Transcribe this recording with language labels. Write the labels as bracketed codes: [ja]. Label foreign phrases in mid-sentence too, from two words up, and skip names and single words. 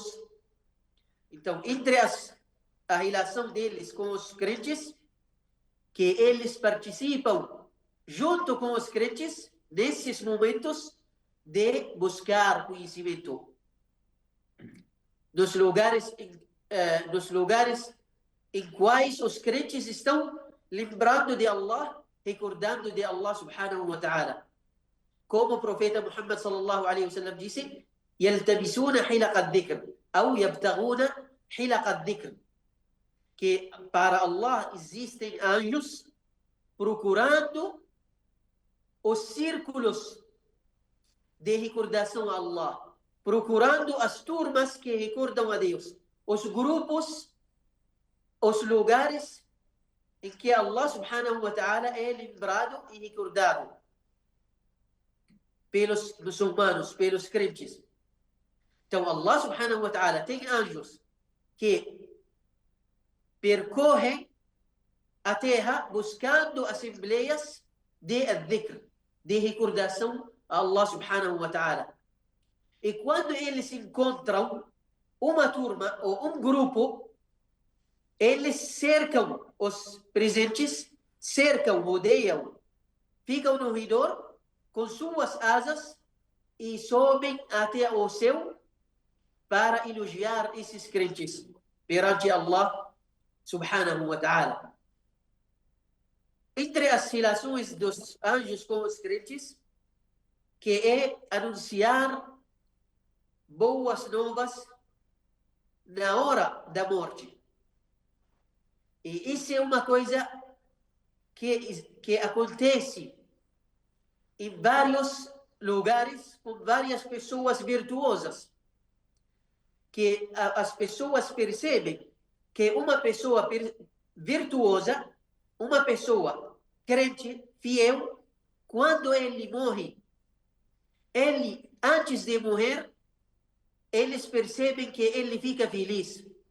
[pt] Então, entre a relação deles com os crentes, que eles participam junto com os crentes nesses momentos de buscar conhecimento. Nos lugares em quais os crentes estão lembrando de Allah, recordando de Allah [ar] سبحانه وتعالى. [pt] Como o profeta Muhammad [ar] صلى الله عليه وسلم [pt] disse: [ar] يلتبسون حلق الذكر أو يبتغون حلق الذكر. [pt] que para Allah existem anjos procurando os círculos de recordação a Allah, procurando as turmas que recordam a Deus, os grupos, os lugares em que Allah [ar] سبحانه وتعالى [pt] é lembrado e recordado pelos muçulmanos, pelos crentes. Então Allah [ar] سبحانه وتعالى [pt] tem anjos que percorrem a terra buscando assembleias de dhikr, de recordação a Allah [ar] سبحانه وتعالى. [pt] E quando eles encontram uma turma ou um grupo, eles cercam os presentes, cercam, rodeiam, ficam no redor com suas asas e sobem até o céu para elogiar esses crentes perante Allah [ar] سبحانه وتعالى. [pt] Entre as relações dos anjos com os crentes, que é anunciar boas novas na hora da morte. E isso é uma coisa que acontece em vários lugares com várias pessoas virtuosas, que as pessoas percebem que uma pessoa virtuosa, uma pessoa crente, fiel, quando ele morre, ele, antes de morrer, eles percebem que ele fica feliz.